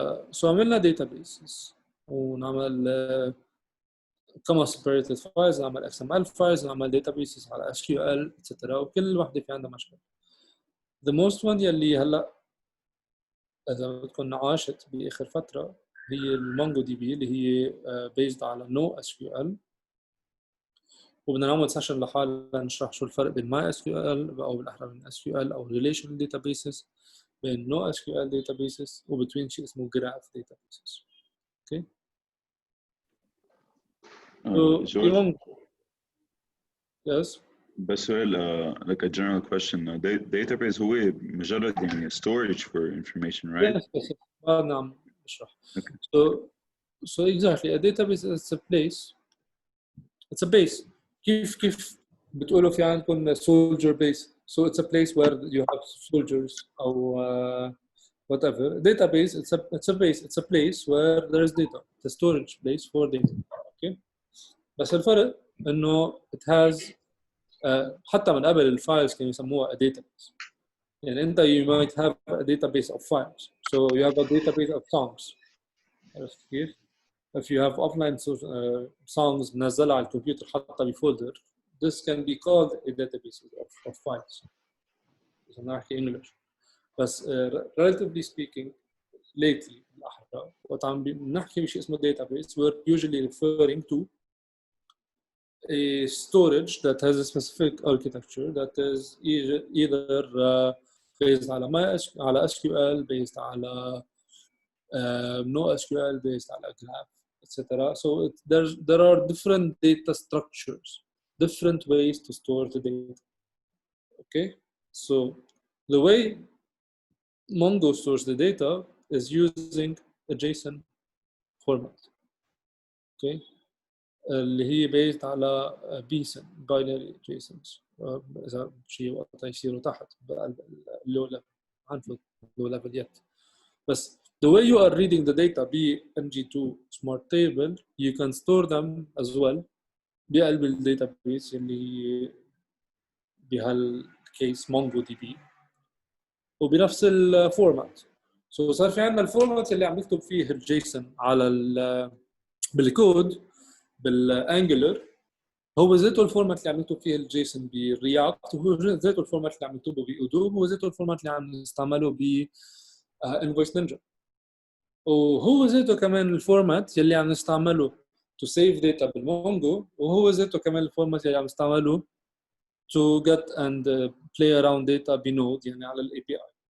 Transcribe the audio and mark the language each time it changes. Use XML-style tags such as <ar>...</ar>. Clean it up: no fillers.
<ar>So عملنا databases ونعمل كما separated files نعمل XML files نعمل databases على SQL etc. وكل وحدة في عندها مشكلة. The most one يلي هلا إذا بدكم عاشت بآخر فترة هي المونجو دي بي اللي هي based على no SQL. وبدنا نعمل سيشن لحالنا نشرح شو الفرق بين ماي اس كيو ال او بالاحرى بين اس كيو ال او ريليشنال داتابيسز بين نو اس كيو ال داتابيسز وبتوين شيء اسمه جراف داتابيسز. اوكي جورج</ar> <en>Yes بس سؤال like a general question database هو مجرد يعني storage for information right؟ Yes. نعم بشرح. So exactly a database is a place. It's a base.</en> <ar>كيف بتقولوا في عندكم soldier base.</ar> <en>So it's a place where you have soldiers أو whatever. Database it's a base. It's a place where there is data. It's a storage place for data. Okay.</en> <ar>بس الفرق إنه it has حتى من قبل الفايلز كانوا يسموها a database.</ar> <en>يعني أنت you might have a database of files. So you have a database of songs. عرفت كيف؟ If you have offline songs منزلة على الكمبيوتر حتى بفولدر this can be called a database of files.</en> <ar>إذا نحكي English.</ar> <en>بس relatively speaking lately بالأحرى وقت عم نحكي بشيء اسمه database we're usually referring to a storage that has a specific architecture that is either based على SQL based على no SQL based على graph etc. So there are different data structures, different ways to store the data. Okay, so the way Mongo stores the data is using a JSON format. Okay, اللي هي based على BSON binary JSONs.</en> <ar>إذا شيء وقت يصيروا تحت اللو ليفل عنفوا low level yet.</ar> <en>بس the way you are reading the data ب MG2 smart table you can store them as well بقلب الداتابيس اللي بهالكيس مونجو دي بي وبنفس الفورمات.</en> <ar>سو صار في عندنا الفورمات اللي عم نكتب فيه الجيسون على بالكود بالانجلر هو ذاته الفورمات اللي عم نكتب فيه الجيسون بالرياكت وهو ذاته الفورمات اللي عم نكتبه بأودوب وهو ذاته الفورمات اللي عم نستعمله ب انفويس نينجا وهو ذاته كمان الفورمات يلي عم نستعمله to save data بالمونجو وهو ذاته كمان الفورمات يلي عم نستعمله to get and play around data بنود يعني على الاي بي اي.</ar>